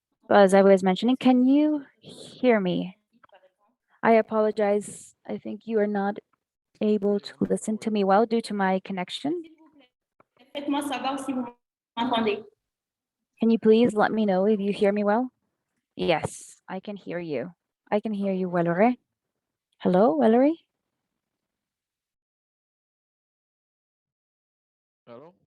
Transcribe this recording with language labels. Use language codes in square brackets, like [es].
[en] As I was mentioning, can you hear me? I apologize. I think you are not able to listen to me well due to my connection. [fr] Faites-moi savoir si vous m'entendez. [en] Can you please let me know if you hear me well? Yes, I can hear you. I can hear you, Welore. Hello, Welore? Hello?